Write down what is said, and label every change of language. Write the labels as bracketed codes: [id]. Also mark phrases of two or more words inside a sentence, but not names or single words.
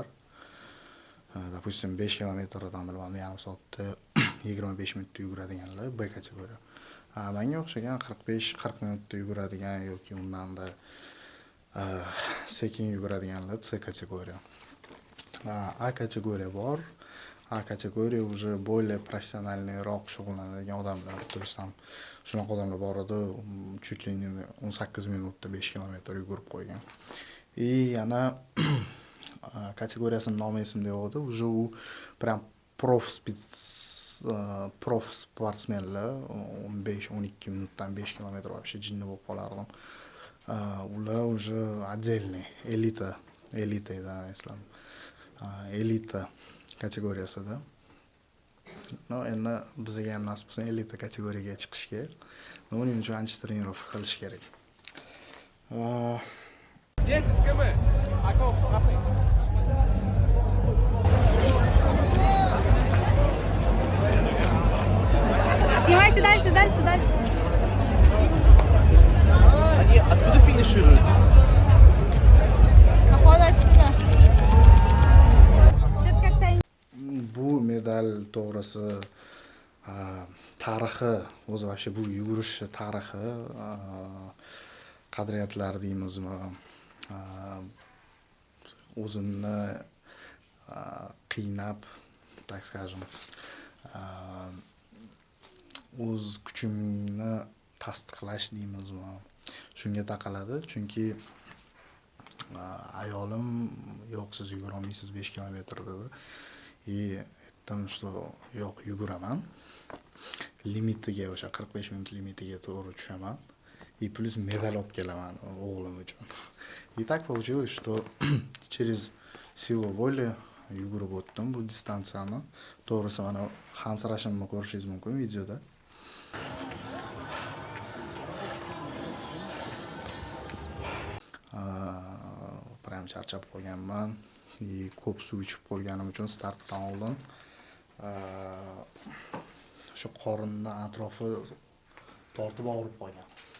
[uz] Допустим 5 kilometrdan bilmam, yarim soatda 25 minutda yuguradiganlar B kategoriya. Menga o'xshagan 45-40 minutda yuguradigan yoki undan-da sekin yuguradiganlar C kategoriya. A kategoriya bor. A kategoriya уже более professionalniroq shug'ullanadigan odamlar. [ru] То есть [uz] ham shunaqa odamlar bor edi, [ru] чуть ли не [uz] 18 minutda 5 kilometr yugurib qo'ygan. Yana kategoriyasining nomi esimda yo'q edi. Уже u прям prof sportsmenlar 15-12 minutdan 5 kilometr вообще jinni bo'lib qolardim. Ular уже отдельный elita edi, eslam. Elita kategoriyasida. Endi bizga ham nasib bo'lsa elita kategoriyaga chiqishga, buning uchun ancha trenirovka qilish kerak. 10 km. Akop, [ru] Снимайте дальше. Они откуда финишируют? Походу отсюда. Что-то как-то... [uz] Bu medal to'g'risi tarixi, o'zi вообще bu yugurish tarixi, qadriyatlar deymizmi, o'zimni qiynab, [ru] так скажем, [uz] o'z kuchimni tasdiqlash deymizmi, shunga taqaladi. Chunki ayolim yo'q, siz yugura olmaysiz 5 kilometr dedi. Aytdim, что yo'q, yuguraman. Limitiga, o'sha 45 minut limitiga to'g'ri tushaman. [ru] И плюс [uz] medal olib kelaman o'g'lim uchun. [ru] И так получилось, что через силу воли [uz] yugurib o'tdim bu distansiyani. To'g'risi mana hansirashimni ko'rishingiz mumkin videoda. Prям charchab qolganman. Ko'p suv ichib qo'yganim uchun startdan oldin shu qorinni atrofi tortib og'rib qolgan.